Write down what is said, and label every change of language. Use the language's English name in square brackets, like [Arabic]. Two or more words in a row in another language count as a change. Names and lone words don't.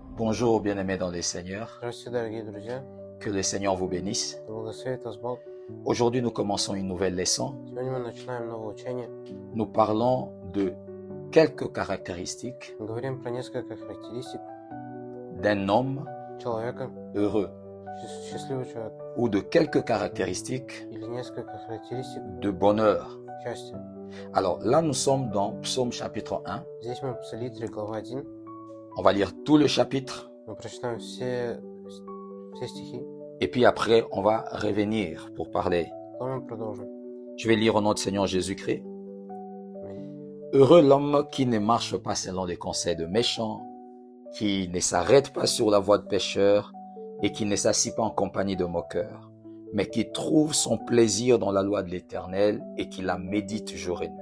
[French] Bonjour, bien-aimés dans les Seigneurs. [Russian] Здравствуйте, дорогие друзья. [French] Que le Seigneur vous bénisse. [Russian] Да благословит вас Бог. [French] Aujourd'hui, nous commençons une nouvelle leçon. [Russian] Сегодня мы начинаем новое учение. [French] Nous parlons de quelques caractéristiques [Russian] Мы говорим про несколько характеристик [French] d'un homme [Russian] человека, [French] heureux [Russian] счастливого человека, [French] ou de quelques caractéristiques [Russian] или несколько характеристик [French] de bonheur. [Russian] счастья. [French] Alors là, nous sommes dans Psaume chapitre 1. [Russian] Здесь мы в Псалитре, глава 1. [French] On va lire tout le chapitre [Russian] Мы прочитаем все стихи, [French] et puis après, on va revenir pour parler. [Russian] потом мы продолжим. [French] Je vais lire au nom du Seigneur Jésus-Christ. [Russian] Аминь. [French] Heureux l'homme qui ne marche pas selon les conseils de méchants, qui ne s'arrête pas sur la voie de pécheurs et qui ne s'assit pas en compagnie de moqueurs, mais qui trouve son plaisir dans la loi de l'Éternel et qui la médite jour et nuit.